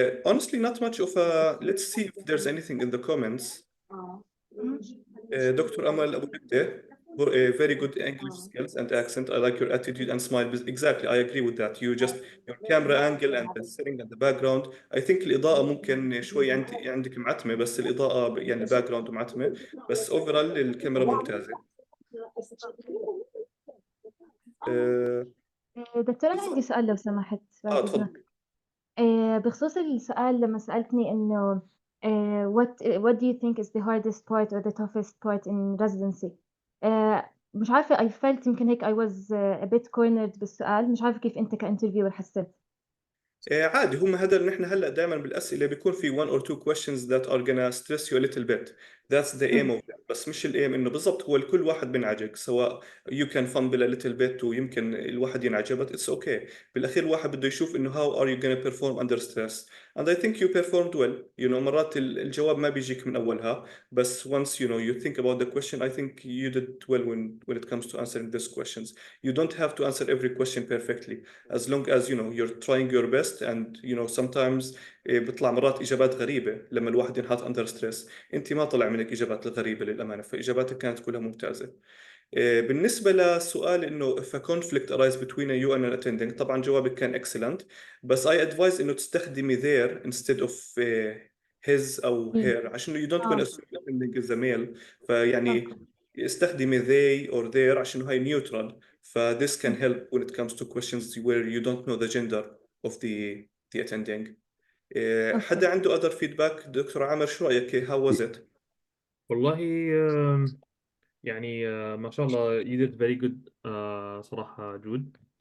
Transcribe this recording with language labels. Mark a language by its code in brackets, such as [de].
[en] Honestly, not much of a. Let's see if there's anything in the comments. Dr. Amer Abu Shanab, very good English skills and accent. I like your attitude and smile. Exactly, I agree with that. Your camera angle and the setting and the background. I think [ar] الإضاءة ممكن شوي عندك معتمة، بس الإضاءة يعني الباك معتمة، بس overall الكاميرا ممتازة. دكتور، أنا عندي سؤال لو سمحت بعد إذنك. تفضل. بخصوص السؤال لما سألتني إنه [en] what do you think is the hardest part or the toughest part in residency؟ [ar] مش عارفة [en] I felt [ar] يمكن هيك [en] I was a bit cornered [ar] بالسؤال. مش عارفة كيف أنت كانترفيور حسيت. عادي، هم هذا نحن هلا دائما بالاسئله بيكون في [en] one or two questions that are gonna stress you a little bit. That's the aim of them. [ar] بس مش الايم انه بالضبط هو الكل واحد بينعجق، سواء [en] you can fumble a little bit [ar] ويمكن الواحد ينعجب [en] but it's okay. [ar] بالاخير الواحد بده يشوف انه [en] how are you gonna perform under stress, and I think you performed well. [ar] مرات الجواب ما بيجيك من اولها، بس [en] once you think about the question, I think you did well when it comes to answering these questions. You don't have to answer every question perfectly, as long as you're trying your best. and sometimes [ar] بيطلع مرات اجابات غريبه لما الواحد ينحط اندر ستريس. انت ما طلع منك اجابات غريبه للامانه، فاجاباتك كانت كلها ممتازه. [en] بالنسبه لسؤال انه if a conflict arise between you and an attending، [ar] طبعا جوابك كان [en] excellent، بس I advise [ar] انه تستخدمي [en] their instead of his او her، [ar] عشان [en] you don't want to assume that attending is a male. [ar] فيعني استخدمي [en] they or their [ar] عشان هاي neutral. [en] this can help when it comes to questions where you don't know the gender of the attending. [ar] حدا عنده [en] other feedback؟ [ar] دكتور عامر شو رأيك؟ [en] how was it؟ [ar] والله يعني ما شاء الله [en] you did very good [ar] صراحة جود.